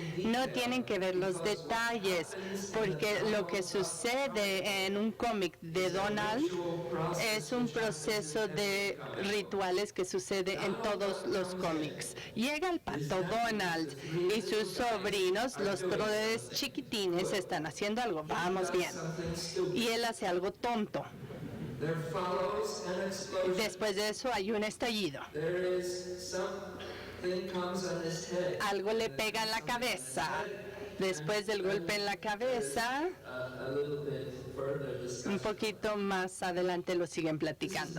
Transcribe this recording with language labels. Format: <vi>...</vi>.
<es>No tienen que ver los detalles, porque lo que sucede en un cómic de Donald es un proceso de rituales que sucede en todos los cómics. Llega el Pato Donald y sus sobrinos, los brothers chiquitines, están haciendo algo. Vamos bien. Y él hace algo tonto.</es> <en>there follows an explosion.</en> <es>Después de eso hay un estallido.</es> <en>There is something comes on his head.</en> <es>Algo le pega en la cabeza. Después del golpe en la cabeza,</es> <en>A little bit further</en> <es>un</es> <en>discussion.</en> <es>poquito más adelante lo siguen platicando.</es>